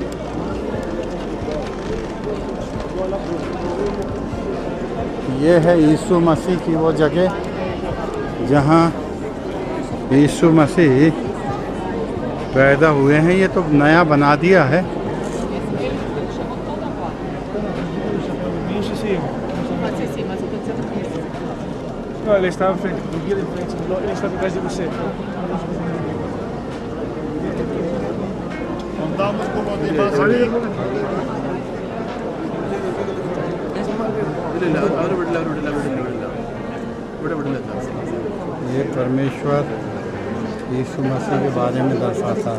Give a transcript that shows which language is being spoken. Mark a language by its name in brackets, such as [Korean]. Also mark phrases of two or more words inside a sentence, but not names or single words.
[Hindi] ये है यीशु मसीह की वो जगह जहाँ यीशु मसीह पैदा हुए हैं। ये तो नया बना दिया है। [Portuguese] Ele estava frente, ele estava atrás de você. [Hindi] ये परमेश्वर यीशु मसीह के बारे में दर्शाता है।